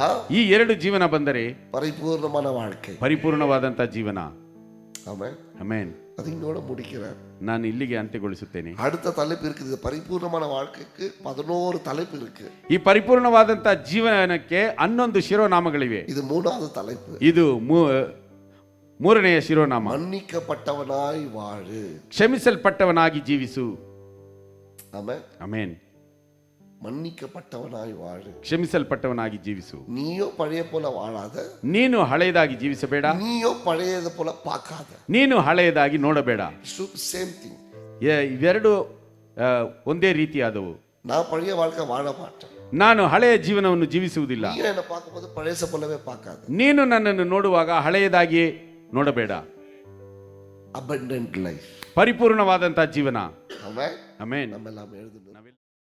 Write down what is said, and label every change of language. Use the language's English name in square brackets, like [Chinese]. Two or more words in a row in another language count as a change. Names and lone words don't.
[Kannada] ಈ ಎರಡು ಜೀವನ ಬಂದರೆ [Tamil] பரிபூர்ணமான வாழ்க்கை. [Kannada] ಪರಿಪೂರ್ಣವಾದಂತ ಜೀವನ. [Tamil] ஆமென். [Kannada] ಆಮೆನ್. [Tamil] அது இங்கோட முடிக்கிறேன். [Kannada] ನಾನು ಇಲ್ಲಿಗೆ ಅಂತ್ಯಗೊಳಿಸುತ್ತೇನೆ. [Tamil] அடுத்த தலைப்பு இருக்குது. பரிபூர்ணமான வாழ்க்கைக்கு 11 தலைப்பு இருக்கு. [Kannada] ಈ ಪರಿಪೂರ್ಣವಾದಂತ ಜೀವನಕ್ಕೆ 11 ಶಿರೋನಾಮಗಳಿವೆ. [Tamil] இது மூணாவது தலைப்பு. [Kannada] ಇದು ಮೂರನೆಯ ಶಿರೋನಾಮ. [Tamil] மன்னிக்கப்பட்டவனாய் வாழு, [Kannada] ಕ್ಷಮಿಸಲ್ಪಟ್ಟವನಾಗಿ ಜೀವಿಸು. [Tamil] ஆமென். [Kannada] ಆಮೆನ್. [Tamil] மன்னிக்கப்பட்டவனாய் வாழு, [Kannada] ಕ್ಷಮಿಸಲ್ಪಟ್ಟವನಾಗಿ ಜೀವಿಸು. [Tamil] நீயோ பழைய போல வாழாத, [Kannada] ನೀನು ಹಳೆಯದಾಗಿ ಜೀವಿಸಬೇಡ, [Tamil] நீயோ பழையது போல பார்க்காத. [Kannada] ನೀನು ಹಳೆಯದಾಗಿ ನೋಡಬೇಡ. [English] same thing. [Kannada] ಇವೆರಡು ಒಂದೇ ರೀತಿಯಾದವು. [Tamil] நான் பழைய வாழ்க்கை வாழ மாட்டேன். [Kannada] ನಾನು ಹಳೆಯ ಜೀವನವನ್ನು ಜೀವಿಸುವುದಿಲ್ಲ. [Tamil] நீ என்ன பார்க்கும்போது பழைய போலவே பார்க்காத. [Kannada] ನೀನು ನನ್ನನ್ನು ನೋಡುವಾಗ ಹಳೆಯದಾಗಿ ನೋಡಬೇಡ. [English] abundant life. [Kannada] ಪರಿಪೂರ್ಣವಾದಂತಹ ಜೀವನ. ಆಮೆನ್. ಆಮೆನ್. [Tamil] ನಮ್ಮೆಲ್ಲ எழுதுங்க.